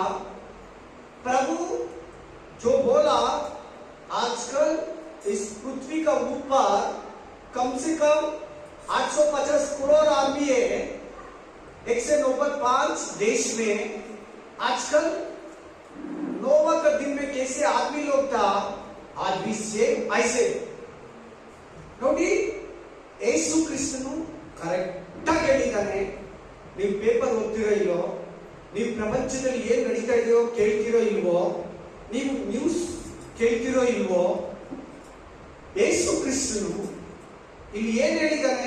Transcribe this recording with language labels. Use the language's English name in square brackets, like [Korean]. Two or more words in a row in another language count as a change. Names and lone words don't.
[Hindi] प्रभु जो बोला, आजकल इस पृथ्वी का ऊपर कम से कम 850 करोड़ आदमी है. 195 देश में. आजकल नोवा का दिन में कैसे आदमी लोग था, आदमी से ऐसे ನೋಡಿ. [Kannada] ಯೇಸು ಕ್ರಿಸ್ತನು ಕರೆಕ್ಟ್ ಆಗಿ ಹೇಳಿದ್ದಾನೆ. ನೀವು ಪೇಪರ್ ಓದ್ತಿರೋ ಇಲ್ವೋ, ನೀವು ಪ್ರಪಂಚದಲ್ಲಿ ಏನ್ ನಡೀತಾ ಇದೆಯೋ ಕೇಳ್ತಿರೋ ಇಲ್ವೋ, ನೀವು ನ್ಯೂಸ್ ಕೇಳ್ತಿರೋ ಇಲ್ವೋ, ಯೇಸು ಕ್ರಿಸ್ತನು ಇಲ್ಲಿ ಏನ್ ಹೇಳಿದ್ದಾನೆ?